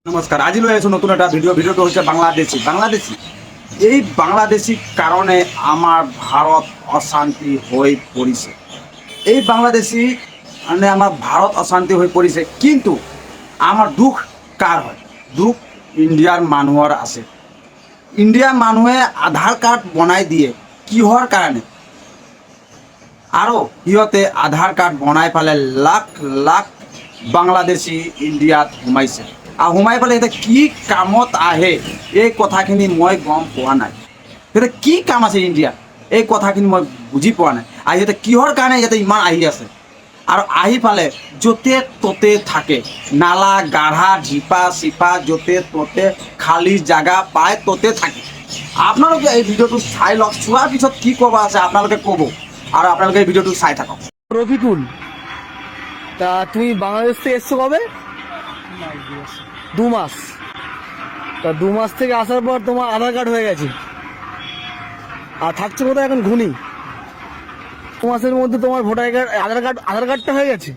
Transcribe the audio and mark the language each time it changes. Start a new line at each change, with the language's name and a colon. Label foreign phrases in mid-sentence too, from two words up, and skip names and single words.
Bangla: নমস্কার,
Assamese: আজি লৈ আছো
Bangla: নতুন একটা ভিডিওটো হচ্ছে বাংলাদেশি এই বাংলাদেশি কারণে আমার ভারত অশান্তি হয়ে পড়িছে। এই বাংলাদেশি মানে আমার ভারত অশান্তি হয়ে পড়িছে, কিন্তু আমার দুঃখ কার হয়?
Assamese: দুঃখ ইন্ডিয়ার মানুহৰ আছে। ইন্ডিয়ার মানুহে আধার কার্ড বনাই দিয়ে কিহৰ কাৰণে? আৰু সিহঁতে আধার কার্ড বনাই পালে লাখ লাখ বাংলাদেশি ইন্ডিয়াত সোমাইছে। আৰু সোমাই পেলাই এতিয়া কি কামত আহে এই কথাখিনি মই গম পোৱা নাই। এতিয়া কি কাম আছে ইণ্ডিয়াত এই কথাখিনি মই বুজি পোৱা নাই। আৰু সিহঁতে কিহৰ কাৰণে ইয়াতে ইমান আহি আছে আৰু আহি পালে য'তে ত'তে থাকে, নালা গাঢ়া ঝিপা চিপা য'তে ত'তে খালী জাগা পায় ত'তে থাকে। আপোনালোকে এই ভিডিঅ'টো চাই লওক, চোৱাৰ পিছত কি ক'ব আছে আপোনালোকে ক'ব,
Bangla: আর আপনাদের এই ভিডিওটি চাই থাকুন। রফিকুল, তা তুমি বাংলাদেশ থেকে এসছো কবে? 2 মাস। তা 2 মাস থেকে আসার পর তোমার আধার কার্ড হয়ে গেছে, আর থাকছো কোথায় এখন? ঘুনি। 2 মাসের মধ্যে তোমার ভোটার কার্ড আধার কার্ডটা হয়ে গেছে।